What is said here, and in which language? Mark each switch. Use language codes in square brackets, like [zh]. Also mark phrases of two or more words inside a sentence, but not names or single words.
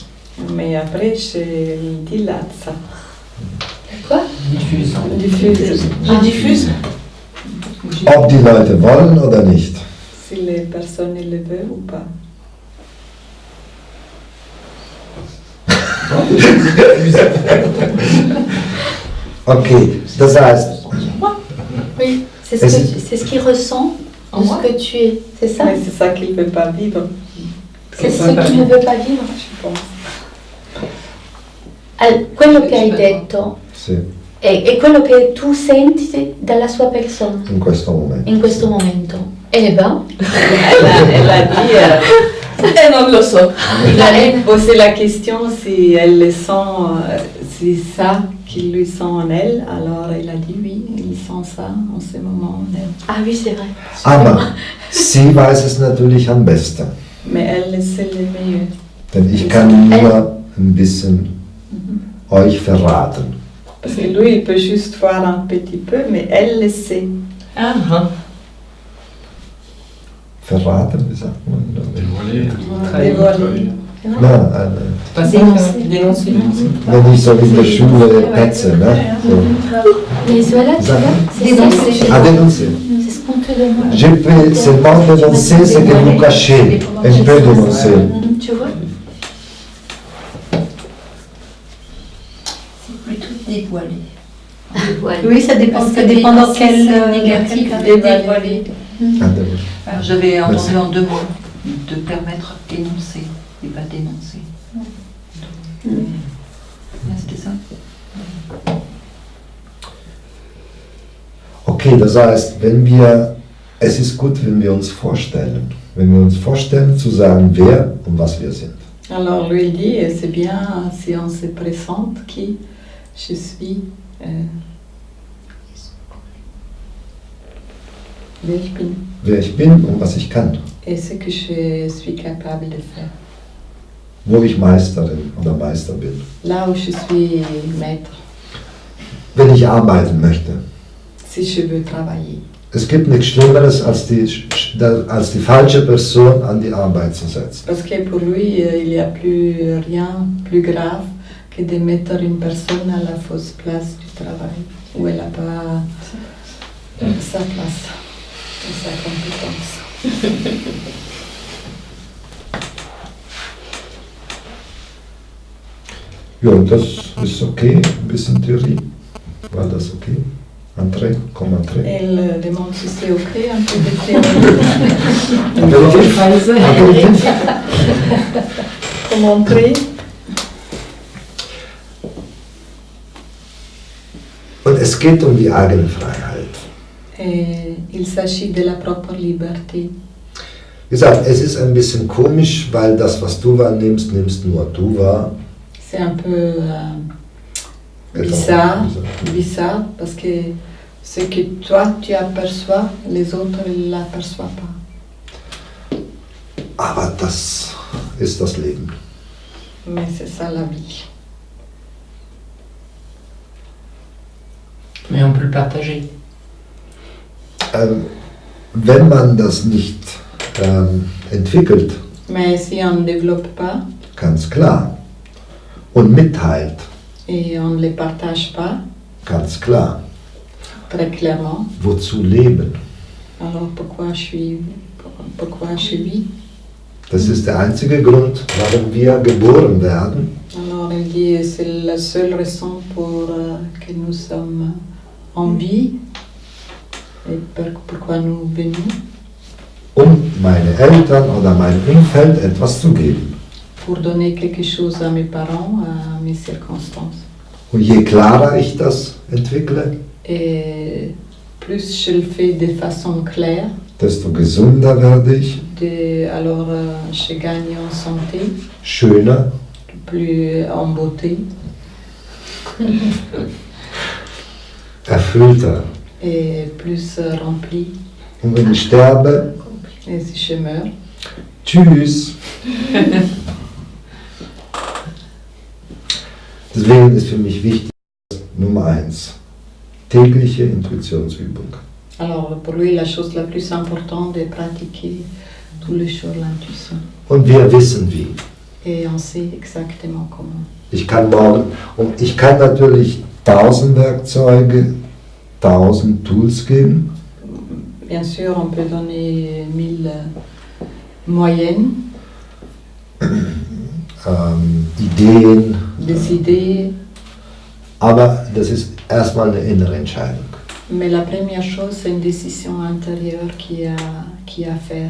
[fr] Mais après, je dilate ça. Quoi? Diffuse. Diffuse. Je diffuse. [de] Ob die Leute wollen oder nicht. [fr] Si les personnes le veulent ou pas. [de] Okay, das heißt, [fr] Oui, c'est Et ce qu'il ressent En de moi? ce que tu es. C'est ça? Mais c'est ça qu'il ne peut pas vivre, C'est ce che ne veut pas vivre. je pense. [it] Quello che hai detto sì, è quello che tu senti dalla sua persona in questo momento. in questo momento. [fr] Eh ben, Elle a dit, [it] non lo so. [fr] il a posé la question si elle le sent, c'est ça qu'il lui sent en elle. Alors il a dit oui, il sent ça en ce moment en elle. Ah oui, c'est vrai. [de] Aber sie weiß es natürlich am besten. [fr] Mais elle, c'est le mieux. [de] Denn ich kann nur ein bisschen euch verraten. [fr] Parce que lui, il peut juste voir un petit peu, mais elle le sait. [de] Verraten, wie sagt man? [fr] Dévoiler. Dévoiler. [de] Na, [fr] Passer, dénoncer. [de] wenn ich so in der Schule petze, ne? So. [fr] Mais voilà, tu vois, c'est ça. Ah, dénoncer. C'est ce qu'on te demande. Je peux seulement dénoncer ce que vous cachez. Je peux dénoncer. Tu vois? C'est plutôt dévoilé. Dévoilé. Oui, ça dépend dans quel négatif. dévoilé. Ah, dénoncer. Alors, j'avais entendu en deux mots. de permettre d'énoncer et pas d'énoncer. C'était ça. [de] Okay, das heißt, es ist gut, wenn wir uns vorstellen. Wenn wir uns vorstellen, zu sagen, wer und was wir sind. [fr] Alors lui il dit, c'est bien si on se présente qui je suis, [de] Wer ich bin und was ich kann. [fr] et ce que je suis capable de faire. [de] Wo ich Meisterin oder Meister bin. [fr] Là où je suis maître, [de] Wenn ich arbeiten möchte. [fr] si je veux travailler. [de] Es gibt nichts Schlimmeres, als die falsche Person an die Arbeit zu setzen. [fr] Parce que pour lui, il n'y a plus rien plus grave que de mettre une personne à la fausse place du travail, où elle n'a pas sa place, sa compétence. [de] Ja, und das ist okay, ein bisschen Theorie. War das okay? André, komm André. [fr] Elle demande si c'est ok, un peu de théorie. Aperitif. Pour montrer. [de] Und es geht um die eigene Freiheit. [fr] Et il s'agit de la propre liberté. [de] Wie gesagt, es ist ein bisschen komisch, weil das, was du wahrnimmst, nimmst nur du wahr. [fr] C'est un peu bizarre, parce que ce que toi tu aperçois, les autres ne l'aperçoivent pas. [de] Aber das ist das Leben. [fr] Mais c'est ça la vie. Mais on peut le partager. [de] Wenn man das nicht entwickelt, [fr] Mais si on ne développe pas [de] ganz klar, und mitteilt, [fr] et on ne les partage pas [de] ganz klar, [fr] très clairement, [de] wozu leben? [fr] alors pourquoi je vis? [de] Das ist der einzige Grund, warum wir geboren werden, [fr] Alors il dit c'est la seule raison pour que nous sommes en vie et pourquoi nous venons. [de] meine Eltern oder mein Umfeld etwas zu geben. [fr] Pour donner quelque chose à mes parents, à mes circonstances. [de] Und je klarer ich das entwickle, [fr] Et plus je le fais de façon claire, [de] desto gesunder werde ich, [fr] alors je gagne en santé, [de] schöner, [fr] plus en beauté [de] erfüllter. [fr] et plus rempli. [de] Und wenn ich sterbe, [fr] Et si je meurs, [de] tschüss. Deswegen ist für mich wichtig, Nummer 1, tägliche Intuitionsübung. [fr] alors pour lui la chose la plus importante est de pratiquer tous les jours l'intuition. [de] Und wir wissen wie. [fr] Et on sait exactement comment. [de] Ich kann natürlich 1000 Werkzeuge, 1000 Tools geben. [fr] Bien sûr, on peut donner 1000 moyennes, [de] Ideen, [fr] des idées, [de] aber das ist erstmal eine innere Entscheidung. [fr] mais la première chose, c'est une décision intérieure qui a à faire.